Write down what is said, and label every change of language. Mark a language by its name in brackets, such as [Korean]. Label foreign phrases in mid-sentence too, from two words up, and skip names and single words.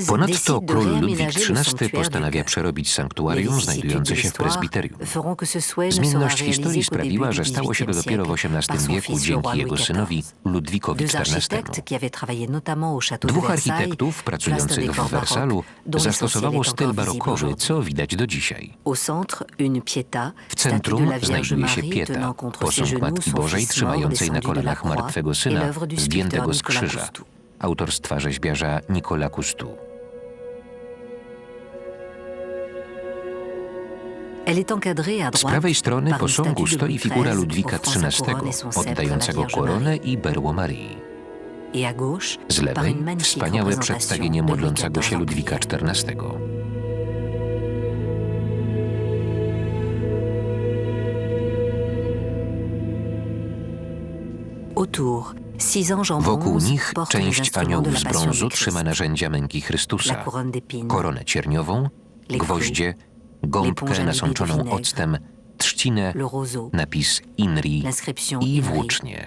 [Polish] Ponadto [French] décide de [Polish] król Ludwik [French] réaménager le XIII sanctuaire du [Polish] postanawia [French] cœur. [Polish] przerobić [French] Les [Polish] sanktuarium [French] vicissitudes [Polish] znajdujące [French] de [Polish] się w [French] l'histoire [Polish] prezbiterium. [French] feront que ce souhait ne sera [Polish] Zmienność [French] réalisé [Polish] historii [French] qu'au début [Polish] sprawiła, [French] du [Polish] że stało się to [French] XVIIIe [Polish] dopiero w [French] siècle par [Polish] XVIII [French] son [Polish] wieku [French] fils le roi [Polish] dzięki jego [French] Louis [Polish] synowi [French] XIV. [Polish] Ludwikowi [French] Deux [Polish] XIV. [French] architectes qui avaient travaillé notamment au château de [Polish] Dwóch [French] Versailles [Polish] architektów [French] placent un [Polish] pracujących [French] décor [Polish] w Wersalu [French] baroque dont [Polish] zastosowało [French] l'essentiel est [Polish] styl [French] encore visible [Polish] barokowy, [French] aujourd'hui. [Polish] co widać do dzisiaj. [French] Au centre, une pietà, [Polish] W [French] statue de [Polish] centrum [French] la Vierge [Polish] znajduje się [French] Marie [Polish] pieta, [French] tenant contre ses [Polish] posąg [French] genoux [Polish] Matki [French] son [Polish] Bożej [French] fils mort [Polish] trzymającej na [French] descendu de la [Polish] kolanach [French] croix [Polish] martwego [French] et [Polish] syna [French] l'œuvre du [Polish] zdjętego z [French] sculpteur Nicolas [Polish] krzyża, [French] Coustou. [Polish] autorstwa rzeźbiarza Nicolas Coustou. [French] Elle est encadrée à [Polish] Z [French] droite [Polish] prawej strony [French] par une [Polish] posągu [French] statue de [Polish] stoi [French] Louis [Polish] figura [French] XIII [Polish] Ludwika [French] offrant sa couronne [Polish] XIII, [French] et son sceptre à la [Polish] oddającego [French] Vierge [Polish] koronę [French] Marie. [Polish] i berło Marii. [French] Et à gauche, [Polish] Z [French] par [Polish] lewej [French] une magnifique [Polish] wspaniałe [French] représentation [Polish] przedstawienie [French] de Louis [Polish] modlącego się [French] XIV en [Polish] Ludwika [French] prière. [Polish] XIV. [French] Autour, 6 anges en [Polish] Wokół [French] bronze [Polish] nich [French] portent les [Polish] część [French] instruments de [Polish] aniołów [French] la [Polish] z [French] Passion [Polish] brązu [French] du Christ. [Polish] trzyma narzędzia męki [French] La [Polish] Chrystusa, [French] couronne d'épines, [Polish] koronę cierniową, [French] les [Polish] gwoździe, gąbkę [French] l'éponge [Polish] nasączoną [French] imbibée de vinaigre, [Polish] octem, trzcinę, [French] le roseau, [Polish] napis INRI [French] l'inscription [Polish] i [French] INRI [Polish] włócznie.